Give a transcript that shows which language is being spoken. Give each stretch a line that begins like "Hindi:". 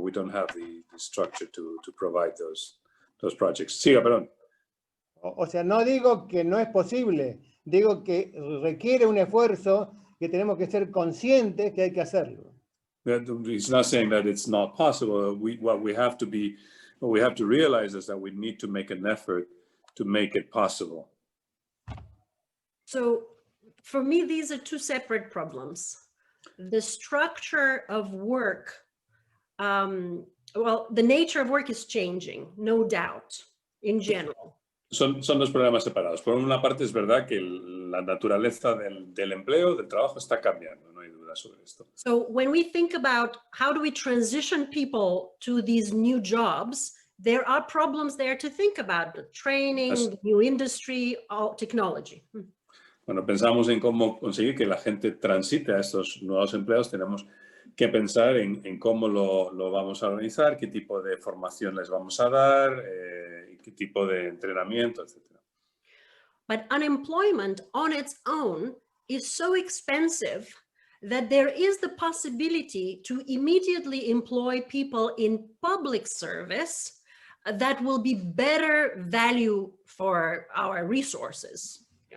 English: We don't have the structure to provide those projects.
Spanish: Siga, perdón. O sea, no digo que no es posible, digo que requiere un esfuerzo que tenemos que ser conscientes que hay que hacerlo.
English: He's not saying that it's not possible. What we have to realize is that we need to make an effort to make it possible. So for me, these are two separate problems. The structure of work, well, the nature of work is changing, no doubt, in general.
Spanish: Son dos problemas separados. Por una parte es verdad que la naturaleza del empleo, del trabajo, está cambiando, no hay duda sobre esto.
English: So when we think about how do we transition people to these new jobs, there are problems there to think about: the training, the new industry, technology.
Spanish: Cuando pensamos en cómo conseguir que la gente transite a estos nuevos empleos, tenemos que pensar en cómo lo vamos a organizar, qué tipo de formación les vamos a dar, qué tipo de entrenamiento, etc.
English: But unemployment on its own is so expensive that there is the possibility to immediately employ people in public service that will be better value for our resources.